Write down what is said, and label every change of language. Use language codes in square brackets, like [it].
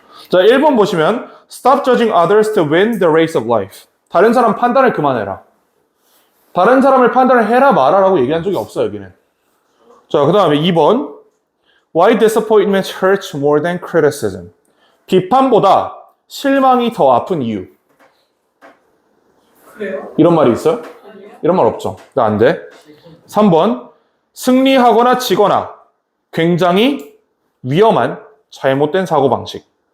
[en] 자, [ko] 1번 보시면 [en] Stop judging others to win the race of life. [ko] 다른 사람 판단을 그만해라. 다른 사람을 판단을 해라 말아라고 얘기한 적이 없어요, 여기는. [en] 자, [ko] 그 다음에 [en] 2번 Why disappointment hurts more than criticism. [ko] 비판보다 실망이 더 아픈 이유. 그래요? 이런 말이 있어요? 아니요. 이런 말 없죠. 안 돼. 3번 승리하거나 지거나 굉장히 위험한 잘못된 사고방식.